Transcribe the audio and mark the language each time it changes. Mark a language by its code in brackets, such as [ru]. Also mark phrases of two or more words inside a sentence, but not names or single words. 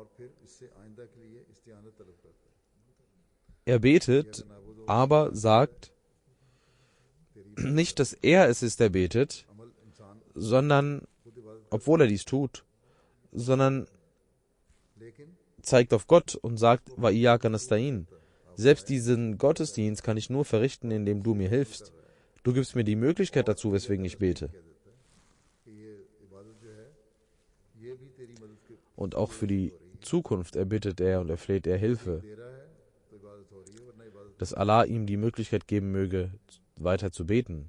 [de] Er betet, aber sagt nicht, dass er es ist, der betet, sondern, obwohl er dies tut, sondern zeigt auf Gott und sagt, [ar] وإياك نستعين. [de] Selbst diesen Gottesdienst kann ich nur verrichten, indem du mir hilfst. Du gibst mir die Möglichkeit dazu, weswegen ich bete. Und auch für die Zukunft erbittet er und erfleht er Hilfe, dass Allah ihm die Möglichkeit geben möge, weiter zu beten.